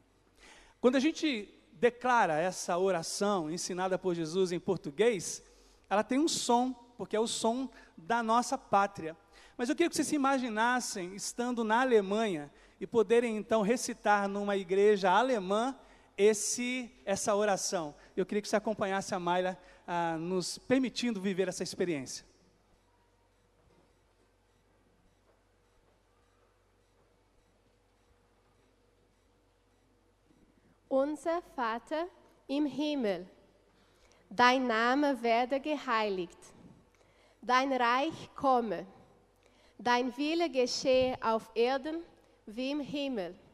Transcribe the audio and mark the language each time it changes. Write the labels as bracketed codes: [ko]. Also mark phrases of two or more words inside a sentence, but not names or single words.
[pt] Quando a gente declara essa oração ensinada por Jesus em português, ela tem um som, porque é o som da nossa pátria. Mas eu queria que vocês se imaginassem estando na Alemanha e poderem então recitar numa igreja alemã essa oração. Eu queria que você acompanhasse a Mayla nos permitindo viver essa experiência. [de] Unser Vater im Himmel, dein Name werde geheiligt, dein Reich komme, dein Wille geschehe auf Erden wie im Himmel.